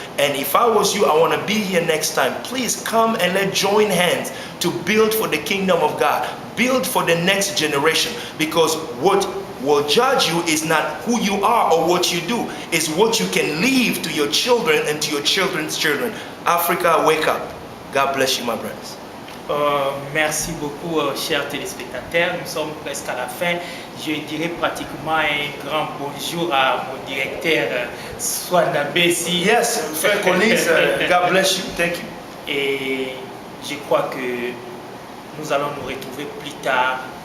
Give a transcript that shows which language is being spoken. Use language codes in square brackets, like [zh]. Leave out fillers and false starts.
[en] And if I was you, I want to be here next time. Please come and let's join hands to build for the kingdom of God. Build for the next generation, because what will judge you is not who you are or what you do. It's what you can leave to your children and to your children's children. Africa, wake up. God bless you, my brothers. [fr] Merci beaucoup, chers téléspectateurs. Nous sommes presque à la fin. Je dirais pratiquement un grand bonjour à mon directeur, Swana Bessi. [en] Yes, frère Collins, God bless you. Thank you. [fr] Et je crois que nous allons nous retrouver plus tard.